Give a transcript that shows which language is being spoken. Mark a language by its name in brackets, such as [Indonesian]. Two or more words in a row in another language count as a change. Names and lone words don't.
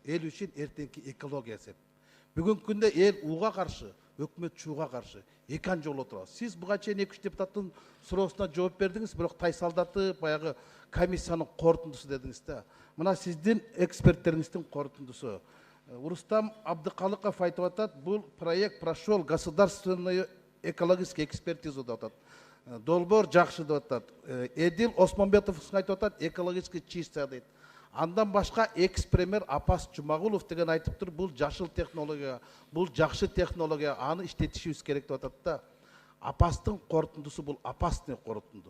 [Kyrgyz] Эл үчүн эртеңки экология эсеп. Бүгүнкү күндө эл уга каршы, өкмөт чууга каршы экан жолу турат. Сиз буга чейин 2-3 депутаттын суроосуна жооп бердиңиз, бирок тайсалдатып баягы комиссиянын корутундусу дедиңиз да. Мына сиздин эксперттериңиздин корутундусу. Урустам Абдыкалыков айтып атат, бул проект [Russian] прошел государственную экологическую экспертизу [Kyrgyz] деп атат. Долбоор жакшы деп атат. Эдил Осмонбетов айтып атат, [Russian] экологически чистая [Kyrgyz] дейт. Андан башка экс-премьер Апас Жумагулов деген айтып тур, бул жашыл технология, бул жакшы технология, аны иштетишибиз керек деп атат да. Апастын корутундусу бул опасный корутунду.